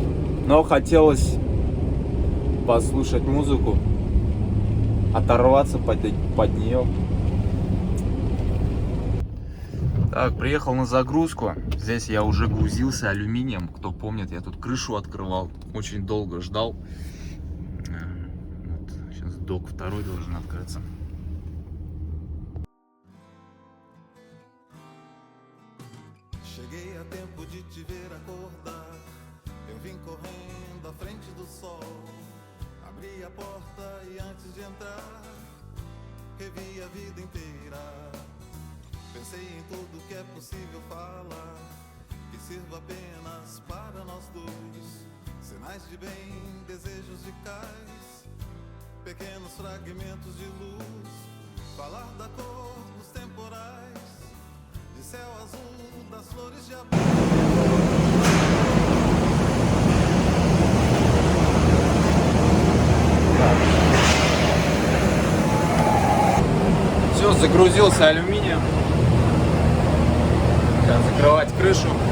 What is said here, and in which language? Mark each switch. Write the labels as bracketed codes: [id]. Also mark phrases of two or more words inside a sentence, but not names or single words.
[ru] Но хотелось послушать музыку, оторваться под нее. Так, приехал на загрузку. Здесь я уже грузился алюминием. Кто помнит, я тут крышу открывал. Очень долго ждал. Вот, сейчас док второй должен открыться. [pt] Cheguei a tempo de te ver acordar. Eu vim correndo à frente do sol. Abri a porta e antes de entrar, revi a vida inteira. Pensei em tudo que é possível falar, que sirva apenas para nós dois. Sinais de bem, desejos de cais, pequenos fragmentos de luz. Falar da cor dos temporais, de céu azul, das flores de [ru] Все, загрузился алюминием. Сейчас закрывать крышу.